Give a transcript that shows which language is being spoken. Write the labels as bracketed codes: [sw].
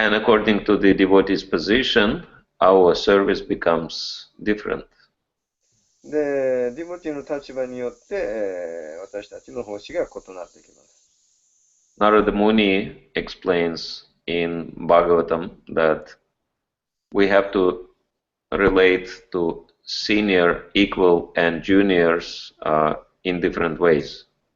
[en] And according to the devotee's position, our service becomes different. [ja] で、ディボティの立場によって、私たちの奉仕が異なってきます。 [en] Narada Muni explains in Bhagavatam that we have to relate to senior, equal, and juniors in different ways.